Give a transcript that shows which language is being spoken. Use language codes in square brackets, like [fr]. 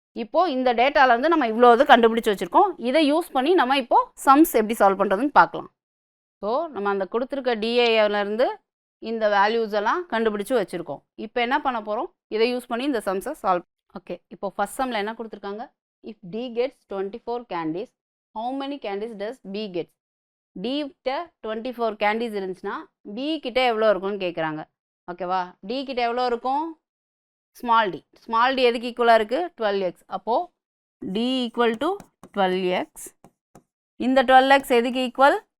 [ta] இப்போது இந்த டேட்டாவில் வந்து நம்ம இவ்வளோ இது கண்டுபிடிச்சி வச்சுருக்கோம். இதை யூஸ் பண்ணி நம்ம இப்போது சம்ஸ் எப்படி சால்வ் பண்ணுறதுன்னு பார்க்கலாம். ஸோ நம்ம அந்த கொடுத்துருக்க டிஏலேருந்து இந்த வேல்யூஸ் எல்லாம் கண்டுபிடிச்சி வச்சுருக்கோம். இப்போ என்ன பண்ண போகிறோம்? இதை யூஸ் பண்ணி இந்த சம்ஸை சால்வ். ஓகே, இப்போ ஃபஸ்ட் சம்மில் என்ன கொடுத்துருக்காங்க? [en] If D gets 24 candies, how many candies does B gets? [ta] D கிட்ட 24 candies இருந்துச்சுன்னா B கிட்ட எவ்வளோ இருக்கும்னு கேட்குறாங்க. ஓகேவா? D கிட்ட எவ்வளோ இருக்கும்? Small d. ஸ்மால் d எதுக்கு ஈக்குவலாக இருக்குது? 12x. அப்போது D = 12x. இந்த 12x எதுக்கு ஈக்குவல்?